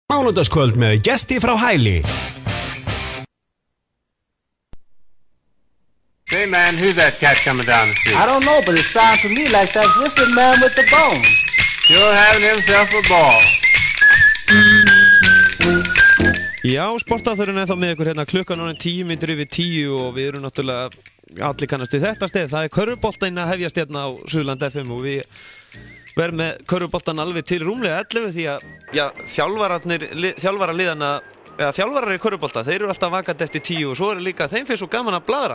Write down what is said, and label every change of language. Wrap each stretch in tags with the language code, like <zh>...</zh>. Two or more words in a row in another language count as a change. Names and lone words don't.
<is>Mánudagskvöld með gesti frá Hæli.</is> <en>Hey man, who's that cat coming down the street? I don't know, but it sounds to me like that Griffin man with the bone. Sure having himself a ball.</en> <is>Já, sportáþurinn þá með ykkur hérna klukkan orðin 10 mínútur yfir 10 og við erum náttúrulega allir kannast við þetta stef. Það körfuboltinn að hefjast hérna á Suðurland FM og við verðum með körfuboltan alveg til rúmlega 11 því að þjálfarar í körfubolta, þeir eru alltaf vakandi eftir 10 og svo er líka þeim finnst svo gaman að bladra.</is>